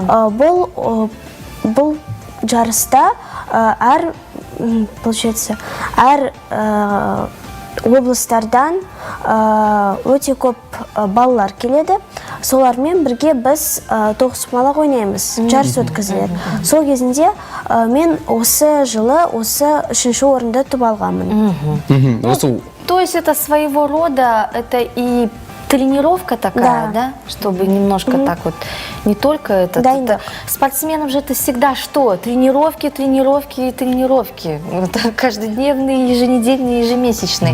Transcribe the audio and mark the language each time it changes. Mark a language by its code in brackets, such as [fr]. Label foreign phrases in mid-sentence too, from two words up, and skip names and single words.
[kk] Бұл жарыста әр облыстардан өте көп балалар келеді. Солармен бірге біз тоғызқұмалақ ойнаймыз, жарыс өткізіледі. Сол кезінде мен осы жылы 3-ші орынды ұтып алғанмын. [ru] То есть это своего рода, это и тренировка такая, да? Чтобы немножко так вот, не только это. Спортсменам же это всегда что? Тренировки, тренировки и тренировки. Это каждодневные, еженедельные, ежемесячные.